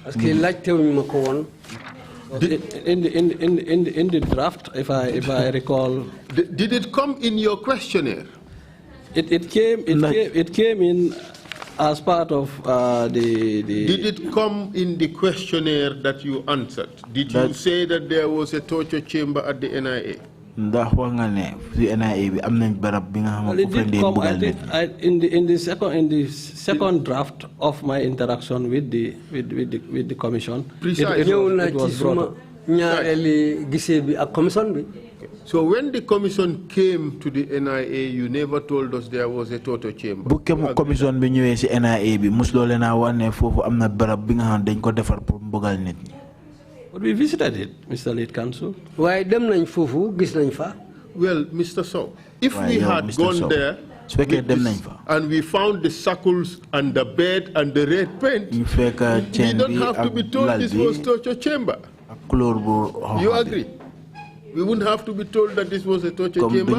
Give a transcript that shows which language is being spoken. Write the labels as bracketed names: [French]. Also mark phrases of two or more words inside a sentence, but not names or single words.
[English] In the draft, if I recall, did it come in your questionnaire? It came in As part of the... Did it come in the questionnaire that you answered? Did you say that there was a torture chamber at the NIA? [Wolof] Ndax wax nga ne ci NIA bi am nañ barab bi nga xam ne [English] It did come, I think, in the second draft of my interaction with the commission. It was brought up. So when the commission came to the NIA, you never told us there was a torture chamber. [Wolof] Bu commission bi ñëwé ci NIA bi musuloo leen a wax ne foofu am na barab bi nga xam dañ ko defar pour mbugal nit ñi. [English] But we visited it, Mr. Lead Counsel. [Wolof] Waaye dem nañ foofu gis nañ fa. [English] Well, Mr. Sowe, if we had gone there and we found the shackles and the bed and the red paint, we don't have to be told this was torture chamber. You agree? We wouldn't have to be told that this was a torture chamber.